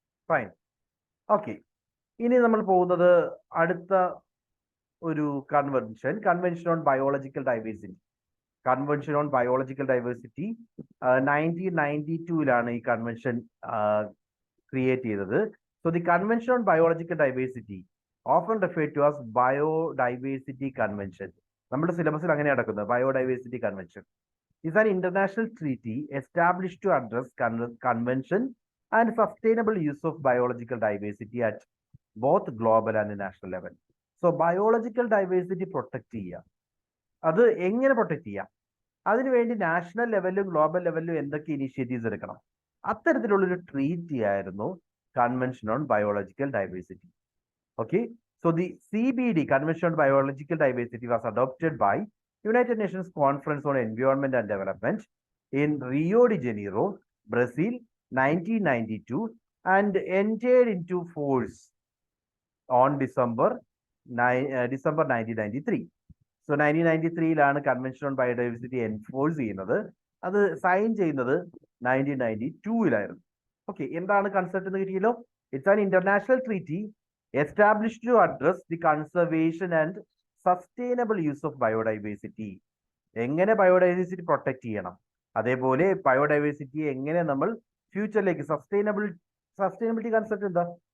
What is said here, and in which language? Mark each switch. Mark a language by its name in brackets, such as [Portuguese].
[Malayalam] Fine. Okay. ഇനി നമ്മൾ പോകുന്നത് അടുത്ത ഒരു convention on biological diversity. Convention on biological diversity 1992 ഈ കൺവെൻഷൻ ക്രിയേറ്റ് ചെയ്തത്. [English] So the Convention on Biological Diversity, often referred to as Biodiversity Convention, [Malayalam] നമ്മുടെ സിലബസിൽ അങ്ങനെ നടക്കുന്നത് biodiversity convention, [English] is an international treaty established to address convention and sustainable use of biological diversity at both global and national level. [Malayalam] So biological diversity protect ചെയ്യുക. അത് എങ്ങനെ protect ചെയ്യാം? അതിനുവേണ്ടി national ലെവലിലും global ലെവലിലും എന്തൊക്കെ ഇനിഷ്യേറ്റീവ്സ് എടുക്കണം? അത്തരത്തിലുള്ളൊരു ട്രീറ്റി ആയിരുന്നു Convention on Biological Diversity. [English] Okay, so the CBD, Convention on Biological Diversity, was adopted by United Nations Conference on Environment and Development in Rio de Janeiro, Brazil, 1992, and entered into force on December 1993. [Malayalam] So 1993 Convention on Biodiversity enforce ചെയ്യുന്നത്. അത് sign ചെയ്യുന്നത് 1992 Okay, എന്താണ് concept എന്ന് കിട്ടിയല്ലോ? [English] It's an international treaty established to address the conservation and sustainable use of biodiversity. [Malayalam] എങ്ങനെ biodiversity protect ചെയ്യണം, അതേപോലെ ബയോഡൈവേഴ്സിറ്റിയെ എങ്ങനെ നമ്മൾ ഫ്യൂച്ചറിലേക്ക് സസ്റ്റൈനബിലിറ്റി കൺസെപ്റ്റ് എന്താ?